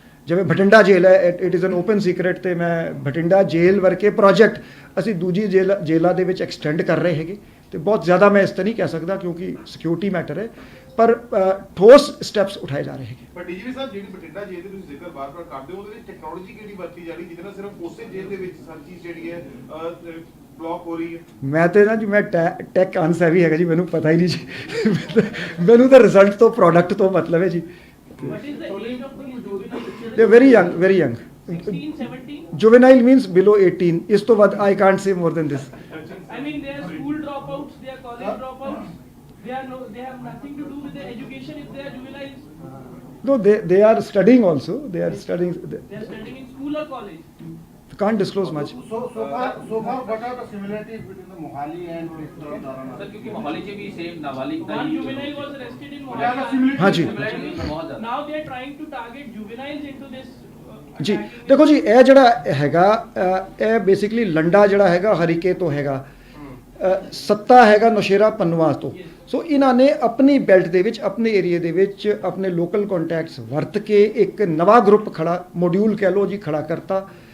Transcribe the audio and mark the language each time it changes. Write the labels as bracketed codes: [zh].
[pa] ਜਿਵੇਂ ਬਠਿੰਡਾ ਜੇਲ੍ਹ ਹੈ, [en] it is an open secret [pa] ਤੇ ਮੈਂ ਬਠਿੰਡਾ ਜੇਲ੍ਹ ਵਰਗੇ ਪ੍ਰੋਜੈਕਟ ਅਸੀਂ ਦੂਜੀ ਜੇਲ੍ਹਾਂ ਦੇ ਵਿੱਚ ਐਕਸਟੈਂਡ ਕਰ ਰਹੇ ਹੈਗੇ ਤੇ ਬਹੁਤ ਜ਼ਿਆਦਾ ਮੈਂ ਇਸ ਤੇ ਨਹੀਂ ਕਹਿ ਸਕਦਾ ਕਿਉਂਕਿ ਸਿਕਿਉਰਿਟੀ ਮੈਟਰ ਹੈ ਪਰ ਠੋਸ ਸਟੈਪਸ ਉਠਾਏ ਜਾ ਰਹੇ ਹੈਗੇ। ਪਰ DGP ਸਾਹਿਬ ਜਿਹੜੀ ਬਠਿੰਡਾ ਜੇਲ੍ਹ ਦੇ ਤੁਸੀਂ ਜ਼ਿਕਰ ਬਾਰ-ਬਾਰ ਕਰਦੇ ਹੋ ਉਹਦੇ ਵਿੱਚ ਟੈਕਨੋਲੋਜੀ ਕਿਹੜੀ ਵਰਤੀ ਜਾ ਰਹੀ ਜਿਹਦੇ ਨਾਲ ਸਿਰਫ ਉਸੇ ਜੇਲ੍ਹ ਦੇ ਵਿੱਚ ਹਰ ਚੀਜ਼ ਜਿਹੜੀ ਹੈ ਬਲੌਕ ਹੋ ਰਹੀ ਹੈ? ਮੈਂ ਤੇ ਨਾ ਜੀ ਮੈਂ ਟੈਕ ਅਨਸੈਵੀ ਹੈਗਾ ਜੀ, ਮੈਨੂੰ ਪਤਾ ਹੀ ਨਹੀਂ ਜੀ ਮੈਨੂੰ ਤਾਂ ਰਿਜ਼ਲਟ ਤੋਂ ਪ੍ਰੋਡਕਟ ਤੋਂ ਮਤਲਬ ਹੈ ਜੀ। [en] What is the age of the juvenile? The very young 16, 17? juvenile means below 18 [pa] ਇਸ ਤੋਂ ਵੱਧ [en] I can't say more than this. I mean, they are school dropouts, they are college dropouts. They have nothing to do with their education if they are juveniles. No, they are studying also. They are studying. They are studying in school or college. Can't disclose much. So far, what are the similarities between the Mohali and Tarana? [pa] Sir ਕਿਉਂਕਿ ਮੋਹਾਲੀ 'ਚ ਵੀ same ਨਾਬਾਲਿਗ ਦਾ [en] One [pa] he [en] juvenile was arrested in What are the Mohali. similarities? [hi] हाँ जी। [pa] ਬਹੁਤ ਜ਼ਿਆਦਾ। [en] Now they are trying to target juveniles into this. [pa] ਜੀ ਦੇਖੋ ਜੀ ਇਹ ਜਿਹੜਾ ਹੈਗਾ ਇਹ ਬੇਸਿਕਲੀ ਲੰਡਾ ਜਿਹੜਾ ਹੈਗਾ ਹਰੀਕੇ ਤੋਂ ਹੈਗਾ ਸੱਤਾ ਹੈਗਾ ਨੌਸ਼ੇਰਾ ਪੰਨਵਾ ਤੋਂ। ਸੋ ਇਹਨਾਂ ਨੇ ਆਪਣੀ ਬੈਲਟ ਦੇ ਵਿੱਚ, ਆਪਣੇ ਏਰੀਏ ਦੇ ਵਿੱਚ ਆਪਣੇ ਲੋਕਲ ਕੰਟੈਕਟਸ ਵਰਤ ਕੇ ਇੱਕ ਨਵਾਂ ਗਰੁੱਪ ਖੜਾ, ਮੋਡਿਊਲ ਕਹਿ ਲਓ ਜੀ, ਖੜਾ ਕਰਤਾ।